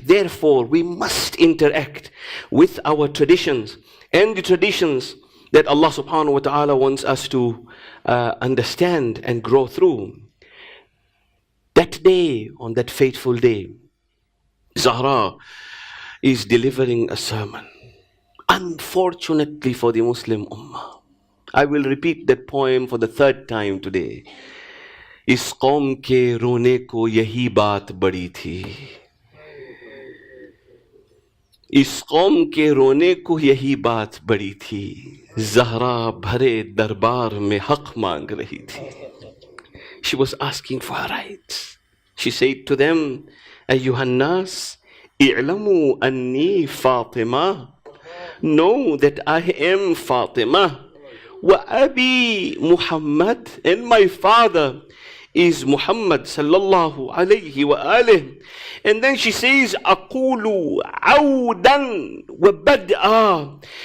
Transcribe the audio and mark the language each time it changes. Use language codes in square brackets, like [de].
[en] Therefore, we must interact with our traditions and the traditions that Allah subhanahu wa ta'ala wants us to understand and grow through. That day, on that fateful day, Zahra is delivering a sermon. Unfortunately for the Muslim Ummah, I will repeat that poem for the third time today. [hi] इस कौम के रोने को यही बात बड़ी थी, इस कौम के रोने को यही बात बड़ी थी, ज़हरा भरे दरबार में हक मांग रही थी. [en] She was asking for her rights. She said to them, [ar] أيها الناس اعلموا أني فاطمة. [en] Know that I am Fatima. [ar] وأبي [en] Muhammad, and my father is Muhammad sallallahu alayhi wa alihi. And then she says, [ar] Aqulu awdan wa bad'a.